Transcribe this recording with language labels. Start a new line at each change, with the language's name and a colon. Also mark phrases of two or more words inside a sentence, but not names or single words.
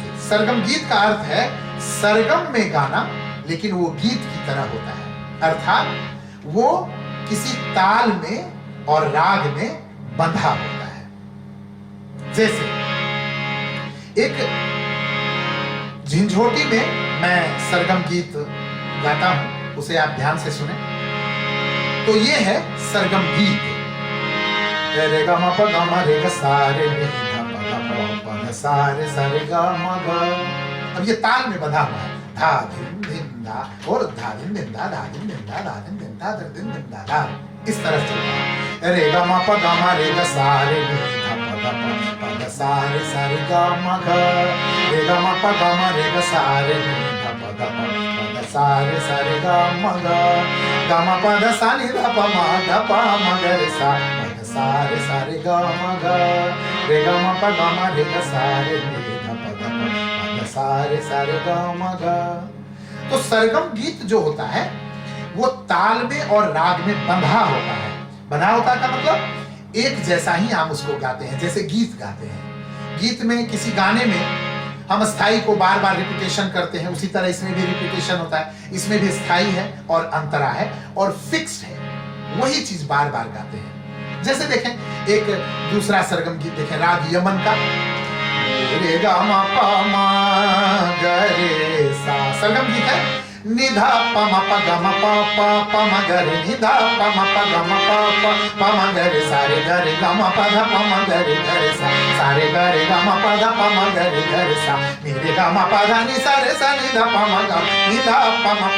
Hindi: सरगम गीत का अर्थ है सरगम में गाना, लेकिन वो गीत की तरह होता है, अर्थात वो किसी ताल में और राग में बंधा होता है। जैसे एक झिंझोटी में मैं सरगम गीत गाता हूं, उसे आप ध्यान से सुने। तो ये है सरगम गीत। रे ग म प ग म रे ग सा रे नि ध प ग प प ग सा रे ग म ग। अब ये ताल में बंधा हुआ है, धा धिन धिन धा और धा धिन धिन धा, धा धिन धिन धा, धा धिन धिन धा, धा धिन धिन धा, धा, इस तरह चल रहा है। रे ग म प ग म रे ग सा रे नि ध प ग प ग सा रे ग म ग। रे ग म प ग म रे ग सा रे नि ध प ग प ग सा रे ग म ग। ग म प द सा नि ध प म ध प म ग रे सा रे ग म ग। रे ग म प ग म रे ग सा रे नि ध प ग प ग सा रे ग म ग। तो सरगम गीत जो होता है वो ताल में और राग में बंधा होता है। बंधा होता का मतलब एक जैसा ही हम उसको गाते हैं, जैसे गीत गाते हैं। गीत में किसी गाने में हम स्थाई को बार बार रिपीटेशन करते हैं, उसी तरह इसमें भी रिपीटेशन होता है। इसमें भी स्थाई है और अंतरा है और फिक्स्ड है, वही चीज बार बार गाते हैं। जैसे देखें एक दूसरा सरगम गीत देखें, राग यमन का रे ग म प म ग रे सा, सरगम गीत है। निधा प म प ग म प प प म ग रे निधा प म प ग म प प प म ग रे सा रे ग रे ग म प ध प म ग रे सा रे ग रे ग म प ध प म ग रे सा नि रे ग म प ध नि सा रे सा नि ध प म ग निधा प म प